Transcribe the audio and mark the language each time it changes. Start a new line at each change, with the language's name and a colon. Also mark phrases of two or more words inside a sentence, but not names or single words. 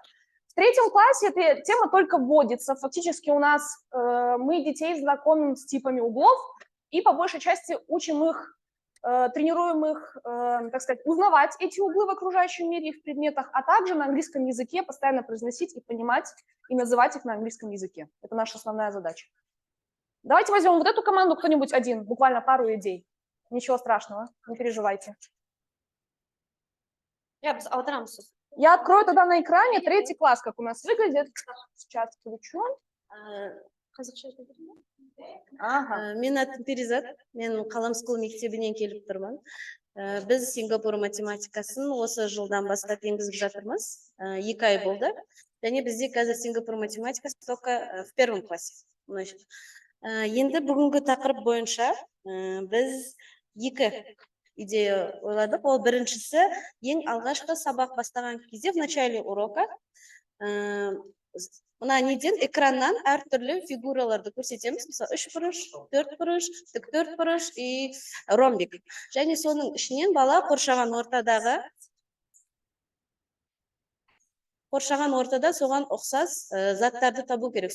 Russian: В 3 классе эта тема только вводится, фактически у нас мы детей знакомим с типами углов и по большей части учим их, тренируем их, так сказать, узнавать эти углы в окружающем мире и в предметах, а также на английском языке постоянно произносить и понимать и называть их на английском языке. Это наша основная задача. Давайте возьмем вот эту команду, кто-нибудь один, буквально пару идей. Ничего страшного, не переживайте. Я открою тогда на экране 3 класс, как у нас выглядит. Сейчас включу.
Kazakh: Мен атым Перизат, мен Қаламскул мектебінен келіп тұрмын. Біз Сингапур математикасын осы жылдан бастап енгізіп жатырмыз. 2 ай болды. Және бізде қазір Сингапур математикасы
Russian: только в 1 классе.
Kazakh: Енді бүгінгі тақырып бойынша біз 2 идея ойладық. Ол біріншісі, ең алғашқы сабақ бастаған кезде
Russian: в начале урока
Kazakh: мына неден экраннан әртүрлі фигураларды көрсетеміз. Мысалы 3 бұрыш, 4 бұрыш, тік 4 бұрыш
Russian: и ромбик.
Kazakh: Және соның ішінен бала қоршаған ортада соған ұқсас заттарды табу керек.